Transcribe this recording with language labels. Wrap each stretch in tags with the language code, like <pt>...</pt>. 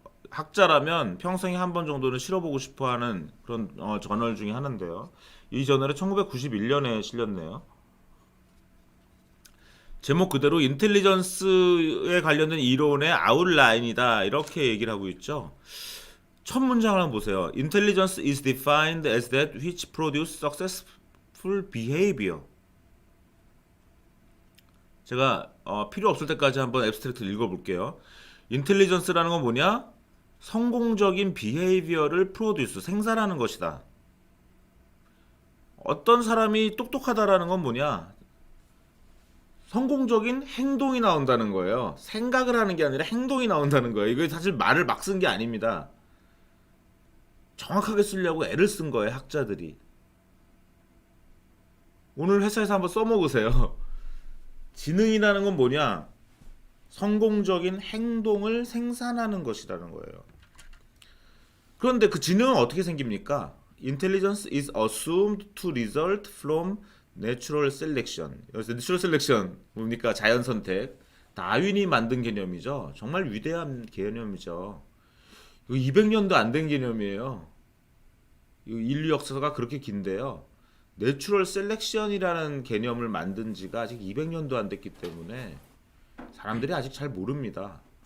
<ko>학자라면 평생에 한 번 정도는 실어보고 싶어하는 그런 저널 중에 하나인데요. 이 저널에 1991년에 실렸네요. 제목 그대로 인텔리전스에 관련된 이론의 아웃라인이다 이렇게 얘기를 하고 있죠. 첫 문장을 한번 보세요.</ko> <en>Intelligence is defined as that which produce successful behavior.</en> <ko>제가 필요 없을 때까지 한번 앱스트랙트 읽어볼게요. 인텔리전스라는 건 뭐냐? 성공적인 비헤이비어를 프로듀스, 생산하는 것이다. 어떤 사람이 똑똑하다라는 건 뭐냐? 성공적인 행동이 나온다는 거예요. 생각을 하는 게 아니라 행동이 나온다는 거예요. 이거 사실 말을 막 쓴 게 아닙니다. 정확하게 쓰려고 애를 쓴 거예요, 학자들이. 오늘 회사에서 한번 써먹으세요. 지능이라는 건 뭐냐? 성공적인 행동을 생산하는 것이라는 거예요. 그런데 그 지능은 어떻게 생깁니까?</ko> <en>Intelligence is assumed to result from natural selection.</en> <ko>여기서 natural selection 뭡니까? 자연 선택. 다윈이 만든 개념이죠. 정말 위대한 개념이죠. 이거 200년도 안 된 개념이에요. 이거 인류 역사가 그렇게 긴데요. 내추럴 셀렉션이라는 개념을 만든 지가 아직 200년도 안 됐기 때문에 사람들이 아직 잘 모릅니다.</ko>